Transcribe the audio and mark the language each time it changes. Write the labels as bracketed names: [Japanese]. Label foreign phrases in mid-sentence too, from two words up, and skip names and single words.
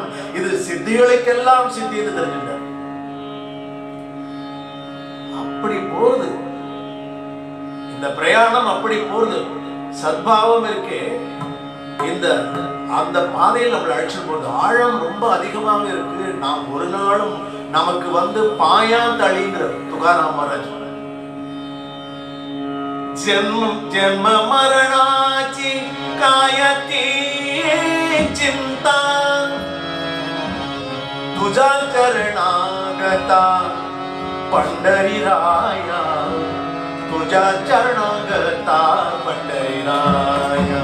[Tamil] இது சித்திகளுக்கெல்லாம் சித்தி என்று தெரிகின்றார். அப்படி போறது இந்த பிரயாணம், அப்படி போறது. சத்பாவம் இருக்கே, இந்த அந்த பாதையில் நம்மளை அழைச்சு போறது. ஆழம் ரொம்ப அதிகமாக இருக்கு. நாம் ஒரு நாளும் நமக்கு வந்து பாயாந்தளிங்கிற துகாராம் மகாராஜ் [Marathi] जन्म मरणाची कायती चिंता, तुझा चरणागता [Tamil] पंढरीराया, तुझा चरणागता पंढरीराया.